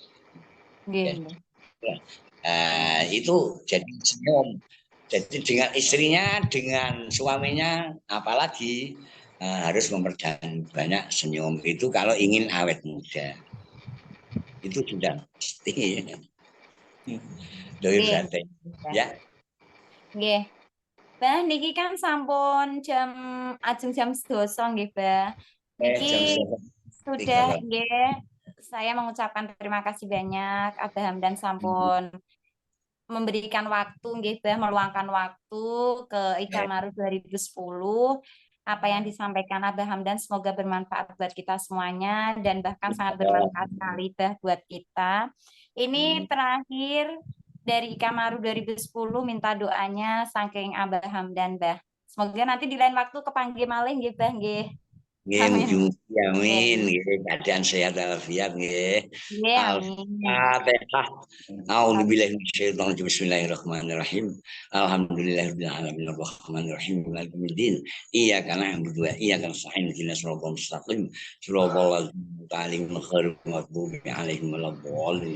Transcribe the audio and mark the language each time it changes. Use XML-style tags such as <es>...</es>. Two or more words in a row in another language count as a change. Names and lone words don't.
<id>Itu jadi senyum. Jadi dengan istrinya, dengan suaminya, apalagi harus memperbanyak banyak senyum. Itu kalau ingin awet muda. Itu sudah pasti. Ya.</id> <jv>Nggih. Bah, niki kan sampun ajeng jam 12 nggih, Bah. Niki sudah nggih.</jv> <id>Saya mengucapkan terima kasih banyak Abah Hamdan sampun memberikan waktu nggih, Bah, meluangkan waktu ke Ikamaru 2010. Apa yang disampaikan Abah Hamdan semoga bermanfaat buat kita semuanya dan bahkan sangat bermanfaat sekali Bah buat kita. Ini terakhir dari Ikamaru 2010 minta doanya saking Abah Hamdan, Bah. Semoga nanti di lain waktu</id> <jv>kepanggih malih nggih, Bah nggih.</jv> <id>Amin. Keadaan sehat walafiat nggih. Al-Fatihah.</id> <ar>أعوذ بالله من الشيطان الرجيم. بسم الله الرحمن الرحيم. الحمد لله رب العالمين الرحمن الرحيم مالك يوم الدين. إياك نعبد وإياك نستعين اهدنا الصراط المستقيم. صراط الذين أنعمت عليهم ولا الضالين.</ar>